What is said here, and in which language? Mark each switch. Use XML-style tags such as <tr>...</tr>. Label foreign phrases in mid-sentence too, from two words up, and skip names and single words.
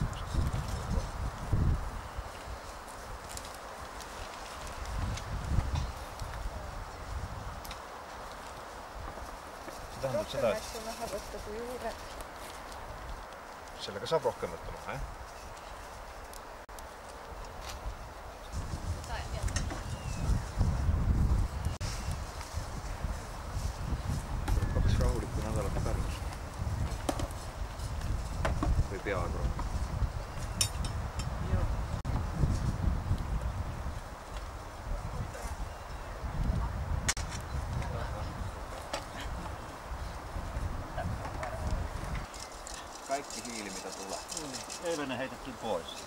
<et>See tähendab seda, et sellega saab rohkem võtta maha, jah? Kaks rahulikku nädalat Pärnus. Või peaaegu rohkem.</et> <fi>Kaikki hiili, mitä tulee. Eilen ne heitettiin pois.</fi>